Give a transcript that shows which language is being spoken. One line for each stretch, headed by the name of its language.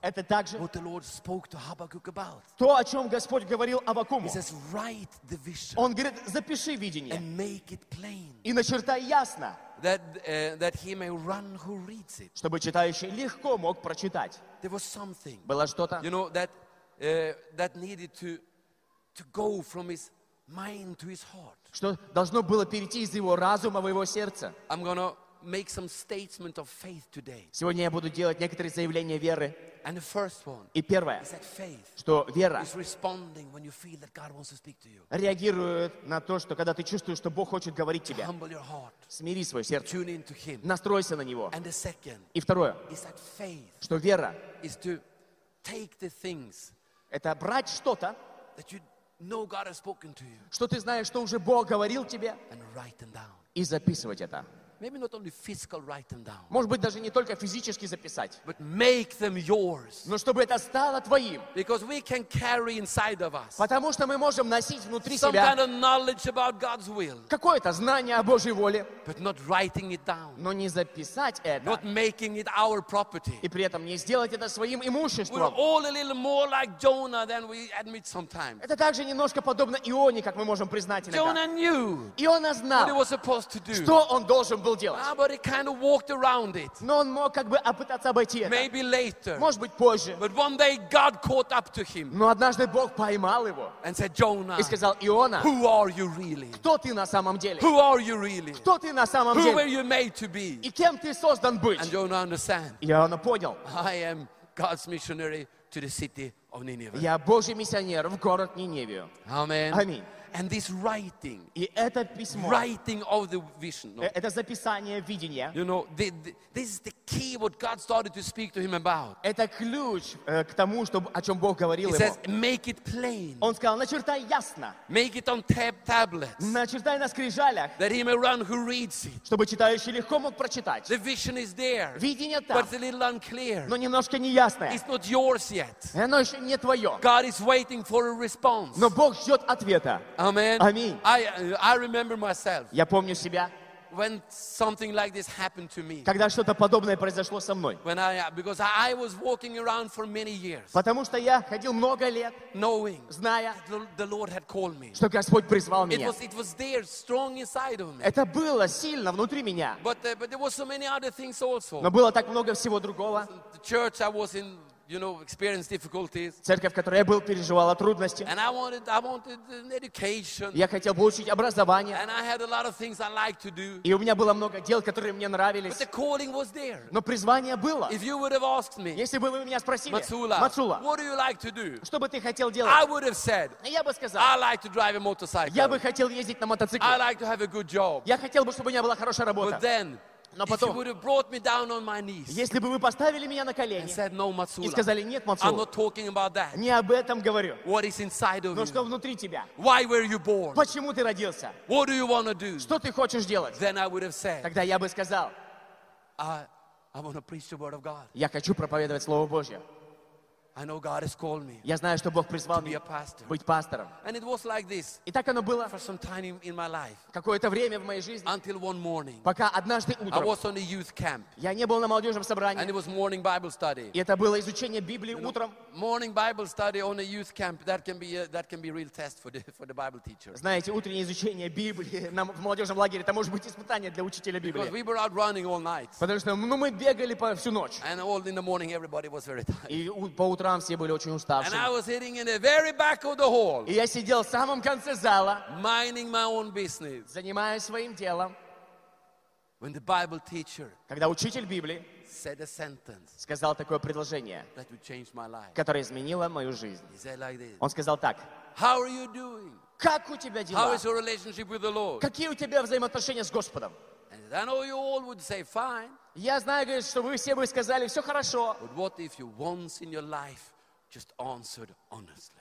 Russian: Это также.
English: What the Lord spoke to Habakkuk about.
Russian: То, о чем Господь говорил Аввакуму.
English: He says, write the vision.
Russian: Он говорит, запиши видение.
English: And make it plain.
Russian: И начертай ясно.
English: That he may run who reads it.
Russian: Чтобы читающий легко мог прочитать.
English: There was something.
Russian: Было что-то.
English: You know that needed to go from his mind to his heart.
Russian: Что должно было перейти из его разума в его сердце.
English: I'm gonna make some statement of faith today.
Russian: Сегодня я буду делать некоторые заявления веры.
English: And the first one.
Russian: И первое.
English: Is that faith?
Russian: Что вера.
English: Is responding when you feel that God wants to speak to you.
Russian: Реагирует на то, что когда ты чувствуешь, что Бог хочет говорить тебе.
English: Humble your heart.
Russian: Смири свое сердце.
English: Tune into Him.
Russian: Настройся на него.
English: And the second.
Russian: И второе.
English: Is that faith?
Russian: Что вера.
English: Is to take the things.
Russian: Это брать что-то.
English: That you know God has spoken to you.
Russian: Что ты знаешь, что уже Бог говорил тебе.
English: And write them down.
Russian: И записывать это.
English: Maybe not only physical write them down.
Russian: Может быть, даже не только физически записать.
English: But make them yours.
Russian: Но чтобы это стало твоим.
English: Because we can carry inside of us.
Russian: Потому что мы можем носить внутри
English: some Some kind of knowledge about God's will.
Russian: Какое-то знание о Божьей воле.
English: But not writing it down.
Russian: Но не записать это.
English: Not making it our property.
Russian: И при этом не сделать это своим имуществом.
English: We're all a little more like Jonah than we admit sometimes.
Russian: Это также немножко подобно Ионе, как мы можем признать иногда.
English: Jonah knew.
Russian: Иона знал.
English: What he was supposed to do.
Russian: Что он должен был делать.
English: But he kind of walked around it.
Russian: Но он мог как бы попытаться обойти это.
English: Maybe later.
Russian: Может быть позже.
English: But one day God caught up to him.
Russian: Но однажды Бог поймал его.
English: And said, Jonah.
Russian: И сказал, Иона.
English: Who are you really?
Russian: Кто ты на самом деле?
English: Who are you really?
Russian: Кто ты на самом
English: Who Who were you made to be?
Russian: И кем ты создан быть?
English: And Jonah understand.
Russian: И Иона понял.
English: I am God's missionary to the city of Nineveh.
Russian: Я Божий миссионер в город Ниневию.
English: Amen.
Russian: Аминь.
English: And this writing,
Russian: и это письмо,
English: writing of the vision,
Russian: no, это записание видения,
English: you know, this is the key what God started to speak to him about.
Russian: Это ключ к тому, о чем Бог говорил ему.
English: He says, make it plain.
Russian: Он сказал, начертай ясно.
English: Make it on tablets.
Russian: Начертай на скрижалях.
English: That he may run who reads it.
Russian: Чтобы читающий легко мог прочитать.
English: The vision is there.
Russian: Видение там.
English: But it's a little unclear.
Russian: Но немножко неясное.
English: It's not yours yet.
Russian: Оно еще не твое.
English: God is waiting for a response.
Russian: Но Бог ждет ответа.
English: Amen.
Russian: Аминь.
English: I remember myself.
Russian: Я помню себя.
English: When something like this happened to me.
Russian: Когда что-то подобное произошло со мной.
English: When because I was walking around for many years.
Russian: Потому что я ходил много лет.
English: Knowing.
Russian: Зная.
English: The Lord had called me.
Russian: Что Господь призвал меня.
English: It was there, strong inside of me.
Russian: Это было сильно внутри меня.
English: But there was so many other things also.
Russian: Но было так много всего другого.
English: The church I was in. You know, experienced difficulties.
Russian: Церковь, в которой я был, переживала трудности.
English: And I wanted an education.
Russian: Я хотел получить образование.
English: And I had a lot of things I liked to do.
Russian: И у меня было много дел, которые мне нравились.
English: But the calling was there.
Russian: Но призвание было.
English: If you would have asked me,
Russian: если бы вы меня спросили,
English: Matsula, what do you like to do?
Russian: Что бы ты хотел делать?
English: I would have said,
Russian: я бы сказал,
English: I like to drive a motorcycle.
Russian: Я бы хотел ездить на мотоцикле.
English: I like to have a good job.
Russian: Я хотел бы, чтобы у меня была хорошая работа.
English: But then,
Russian: но потом,
English: if you would have brought me down on my knees,
Russian: если бы вы поставили меня на колени
English: and said, no, Matsula,
Russian: и сказали, нет, Matsula,
English: I'm not talking about that.
Russian: Не об этом говорю.
English: What is inside of
Russian: но что внутри тебя?
English: Why were you born?
Russian: Почему ты родился?
English: What do you want to do?
Russian: Что ты хочешь делать?
English: Then I would have said,
Russian: тогда я бы сказал,
English: I want to preach the word of God.
Russian: Я хочу проповедовать Слово Божье.
English: I know God has called me.
Russian: Я знаю, что Бог призвал меня pastor. Быть пастором.
English: And it was like this.
Russian: И так оно было.
English: For some time in my life.
Russian: Какое-то время в моей жизни.
English: Until one morning.
Russian: Пока однажды утром.
English: I was on a youth camp.
Russian: Я не был на молодежном собрании.
English: And it was morning Bible study.
Russian: И это было изучение Библии утром.
English: Morning Bible study on a youth camp. That can be a real test for the Bible teacher.
Russian: Знаете, утреннее изучение Библии в молодежном лагере, это может быть испытание для учителя Библии.
English: Because we were out running all night.
Russian: Потому что мы бегали по всю ночь.
English: And all in the morning everybody was very tired.
Russian: И по утрам все были очень уставшими.
English: And I was sitting in the very back of the hall.
Russian: И я сидел в самом конце зала.
English: Minding my own business.
Russian: Занимаясь своим делом.
English: When the Bible teacher.
Russian: Когда учитель Библии.
English: Said a sentence.
Russian: Сказал такое предложение.
English: That would change my life.
Russian: Которое изменило мою жизнь.
English: He said like this.
Russian: Он сказал так.
English: How are you doing?
Russian: Как у тебя дела?
English: How is your relationship with the Lord?
Russian: Какие у тебя взаимоотношения с Господом?
English: And I know you all would say fine.
Russian: Я знаю, говорит, что вы все бы сказали, все хорошо.
English: But what if you once in your life just answered honestly?